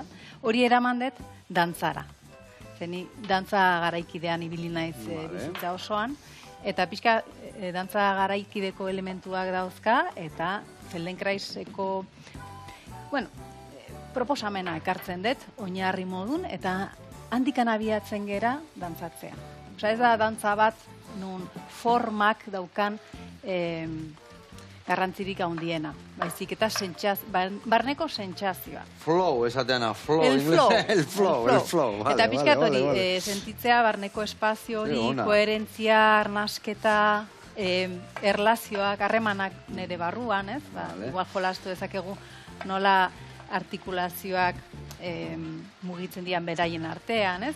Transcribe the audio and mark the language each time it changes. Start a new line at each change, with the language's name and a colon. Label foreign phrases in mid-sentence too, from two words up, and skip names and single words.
Basque: Hori eraman dut dantzara. Zeni, dantza garaikidean ibili naiz bizitza osoan, eta pixka dantza garaikideko elementuak dauzka, eta Feldenkraiseko, proposamena ekartzen dut, oinarri modun, eta handikan abiatzen gera dantzatzea. Osa ez da dantza bat, nun formak daukan garrantzirik handiena. Baizik eta barneko sentsazioa. Flow, esateana, flow. El flow. Eta pixkat hori, sentitzea barneko espazio hori, koherentzia, arnasketa, erlazioak, harremanak nire barruan, ez? Igual jolastu dezakegu nola artikulazioak mugitzen dian beraien artean, ez?